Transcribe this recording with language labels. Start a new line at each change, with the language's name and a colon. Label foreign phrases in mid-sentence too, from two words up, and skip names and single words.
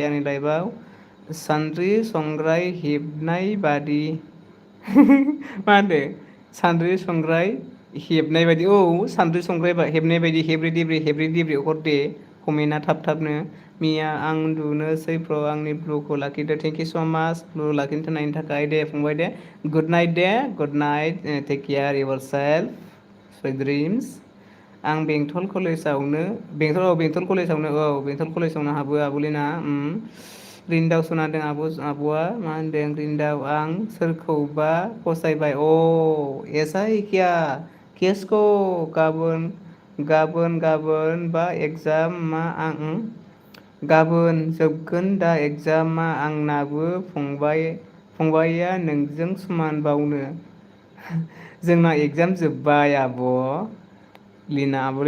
Bodo: आंनि लाइभआव सान्द्रि संग्राय हेबनाय बादि मा होनदों सान्द्रि संग्राय हेबनाय बायदि सान्द्रि संग्राय हेबनाय बायदि हेब्रे देब्रे हर दे कमेन्टआ थाबनो मिया आं उन्दुनोसै आंनि ब्लुखौ लाखिदो
English: thank you so much
Bodo: ब्लु लाखिनो नायनो थाखाय दे फंबाय दे
English: good night take care your self sweet dreams
Bodo: आं बेंटल कलेजावनो हाबो आब'लिना रिन्दाव सनादों आब'आ मा होनदों रिन्दाव आं सोरखौबा फसायबाय
Hindi: ऐसा ही क्या किसको
Bodo: गाबोन बा एगजाम मा आं गाबोन जोबगोन दा एगजामा आंनाबो फंबाया नोंजों समान बावनो जोंना एगजाम जोब्बाय आब' लिना